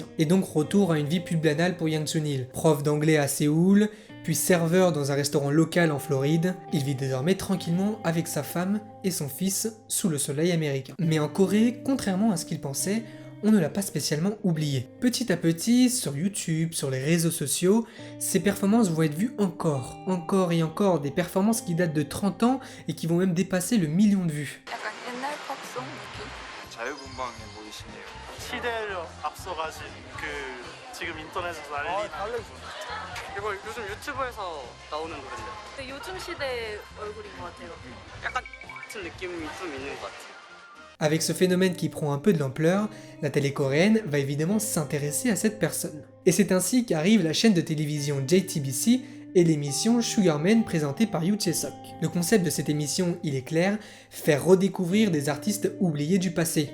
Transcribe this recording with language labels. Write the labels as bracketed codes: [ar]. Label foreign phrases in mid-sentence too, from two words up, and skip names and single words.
[fr] Et donc retour à une vie plus banale pour Yang Chun-il. Prof d'anglais à Séoul, puis serveur dans un restaurant local en Floride, il vit désormais tranquillement avec sa femme et son fils sous le soleil américain. Mais en Corée, contrairement à ce qu'il pensait, on ne l'a pas spécialement oublié. Petit à petit, sur YouTube, sur les réseaux sociaux, ses performances vont être vues encore et encore, des performances qui datent de 30 ans et qui vont même dépasser le million de vues. [ko] 약간 옛날 팝송 느낌? 자유분방해 보이시네요. 시대를 앞서가신 그 지금 인터넷에서 난리 이거 요즘 유튜브에서 나오는 노래인데 근데 요즘 시대 얼굴인 것 같아요. 약간 같은 느낌이 좀 있는 것 같아요. [fr] Avec ce phénomène qui prend un peu de l'ampleur, la télé coréenne va évidemment s'intéresser à cette personne. Et c'est ainsi qu'arrive la chaîne de télévision JTBC et l'émission Sugarman présentée par Yoo Chae-seok. Le concept de cette émission, il est clair, faire redécouvrir des artistes oubliés du passé.